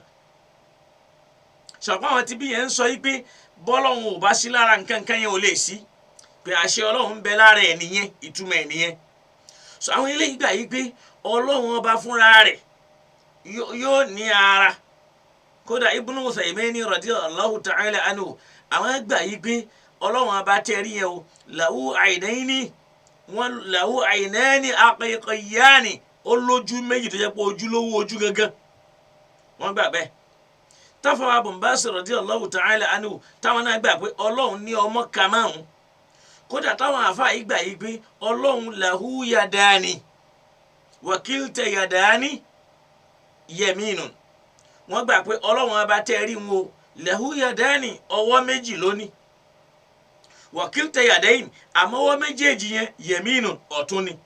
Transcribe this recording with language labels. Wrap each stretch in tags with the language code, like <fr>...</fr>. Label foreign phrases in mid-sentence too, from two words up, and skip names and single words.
<yo>ṣọ̀pọ̀ àwọn tí bí yẹn ń sọ yí pé bọ́lọ́run ò bá sí lára nǹkan yẹn ò lè sí, pé àṣẹ ọlọ́run ń bẹ lára ẹ̀ nìyẹn, ìtumọ̀ ẹ̀ nìyẹn. so àwọn eléyìí gbà yí pé ọlọ́run ọba fúnra rẹ̀ yóò ní ara. kódà Ibnu Uthaymeen</yo> <ar>رضي الله تعالى عنه</ar> <yo>àwọn gbà yí pé ọlọ́run ọba tẹ̀rí yẹn o</yo> <ar>له عينين حقيقيتين,</ar> <yo>ó lójú méjì tó jẹ́ pé ojúlówó ojú gangan. wọ́n gbà bẹ́ẹ̀. Tafawa Ibn Baz</yo> <ar>رضي الله تعالى عنه</ar> <yo>táwọn náà gbà pé ọlọ́run ní ọmọ kan márùn-ún. kódà táwọn àfáà yìí gbà yìí pé ọlọ́run</yo> <ar>له يدان وكلتا يدان يمين.</ar> <yo>wọ́n gbà pé ọlọ́run ọba tẹ́ rí wọn o</yo> <ar>له يدان,</ar> <yo>ọwọ́ méjì lónìí,</yo> <ar>وكلتا يدين,</ar> <yo>àmọ́ ọwọ́ méjèèjì yẹn yaminun, ọ̀tún ni.</yo>